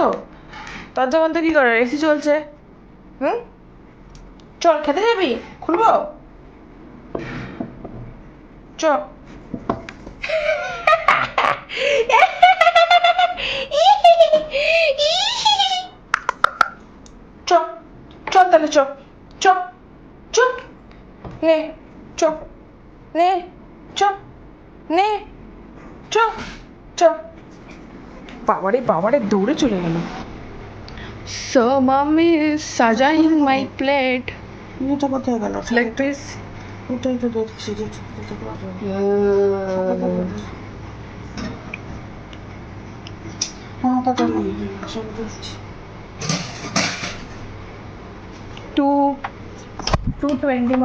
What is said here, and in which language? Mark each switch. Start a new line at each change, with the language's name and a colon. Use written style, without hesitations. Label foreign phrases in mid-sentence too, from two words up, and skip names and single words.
Bangla: দরজা বন্ধ কি করে? এসি চলছে। চল খেতে যাবি? খুলবো? চ। চ চল তাহলে চ চ চ নে চ নে চ নে চ চ বাবারে বাবারে দৌড়ে চলে গেল।
English: So mommy is sajaying my plate.
Bangla: এটা কোথায় গেল?
English: Leg piece.
Bangla: ওটাই তো দেখছি যে হ্যাঁ কথা নেই। 220 মতো।